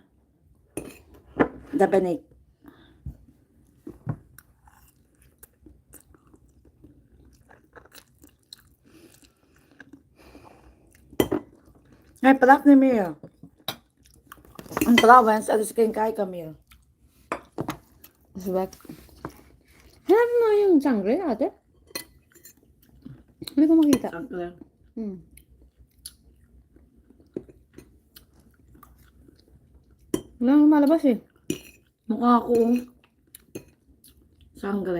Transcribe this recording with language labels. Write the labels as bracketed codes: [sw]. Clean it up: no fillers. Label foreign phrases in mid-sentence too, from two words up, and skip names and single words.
[nl] Dat ben ik. Hij praat niet meer. En trouwens, er is geen kijker meer. Swag. [tl] Hanap mo yung sangre, ate? Hindi ko makita. Wala nang lumalabas eh. Mukha ko. Sangre.